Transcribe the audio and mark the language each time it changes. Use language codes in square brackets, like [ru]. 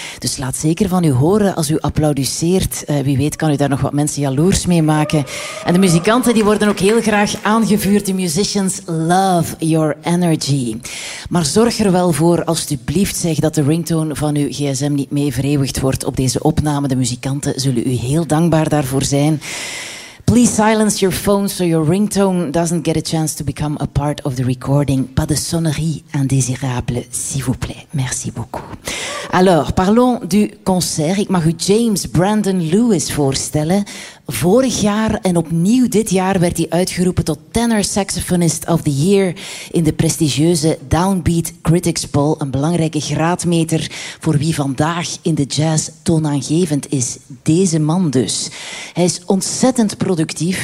[nl] Dus laat zeker van u horen als u applaudisseert. Wie weet kan u daar nog wat mensen jaloers mee maken. En de muzikanten die worden ook heel graag aangevuurd. De [en] musicians love your energy. [nl] Maar zorg er wel voor, alsjeblieft zeg, dat de ringtone van uw gsm niet mee vereeuwigd wordt op deze opname. De muzikanten zullen u heel dankbaar daarvoor zijn. [en] Please silence your phone so your ringtone doesn't get a chance to become a part of the recording. [fr] Pas de sonnerie indésirable, s'il vous plaît. Merci beaucoup. Alors, parlons du concert. [nl] Ik mag u James Brandon Lewis voorstellen. Vorig jaar en opnieuw dit jaar werd hij uitgeroepen tot Tenor Saxophonist of the Year in de prestigieuze Downbeat Critics Poll. Een belangrijke graadmeter voor wie vandaag in de jazz toonaangevend is. Deze man dus. Hij is ontzettend productief.